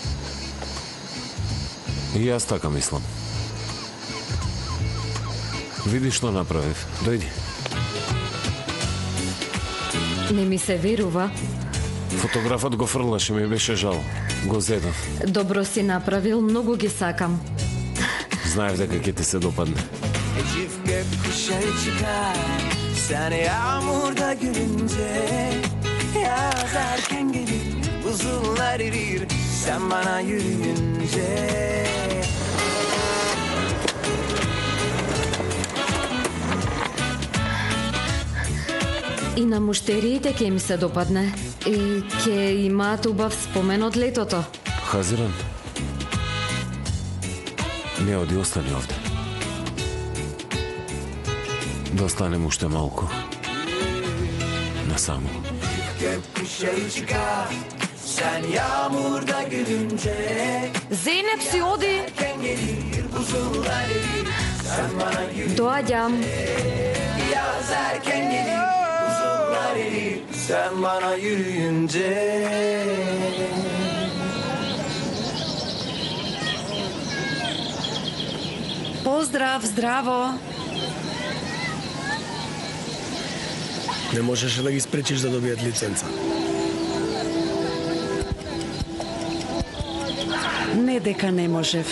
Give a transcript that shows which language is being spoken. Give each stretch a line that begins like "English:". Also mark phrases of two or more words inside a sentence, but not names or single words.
Macedonian: И јас така мислам. Види што направив. Дојди. Не ми се верува. Фотографот го фрлаше, ми беше жал. Го зедов. Добро си направил, многу ги сакам. Знаев дека ќе ти се допадне.
Turkish: Çift kuşları çıkar Sen yağmurda gülünce Yazarken gelir Buzullar erir Sen bana yürüyünce
Macedonian: И на муштериите ќе ми се допадне. И ќе имаат убав спомен од летото. Хазиран, не оди, остани овде. Да останем уште малку. Насаму.
Turkish: Gökkuşağı çıkar Sen yağmurda gülünce
Macedonian: Зейнеп си оди.
Turkish: Gelir buzullar erir Sen bana
Macedonian: Доаѓам.
Turkish: Yazarken gelir buzullar erir Sen bana yürüyünce
Macedonian: Поздрав, здраво. Не можеше да ги спречиш да добијат лиценца. Не дека не можев.